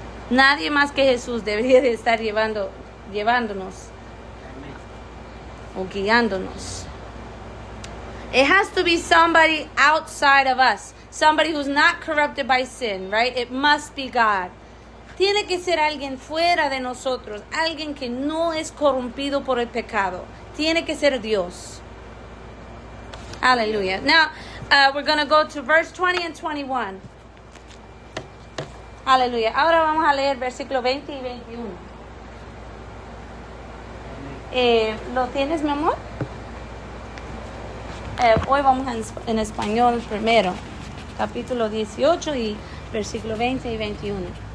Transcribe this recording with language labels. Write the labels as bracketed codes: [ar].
[es] Nadie más que Jesús debería de estar llevándonos o guiándonos. [en] It has to be somebody outside of us, somebody who's not corrupted by sin, right? It must be God. [es] Tiene que ser alguien fuera de nosotros, alguien que no es corrompido por el pecado. Tiene que ser Dios. Hallelujah. [en] Now, we're going to go to verse 20 and 21. Hallelujah. [es] Ahora vamos a leer versículo 20 y 21. ¿Lo tienes, mi amor? Hoy vamos en español primero. Capítulo 18 y versículo 20 y 21.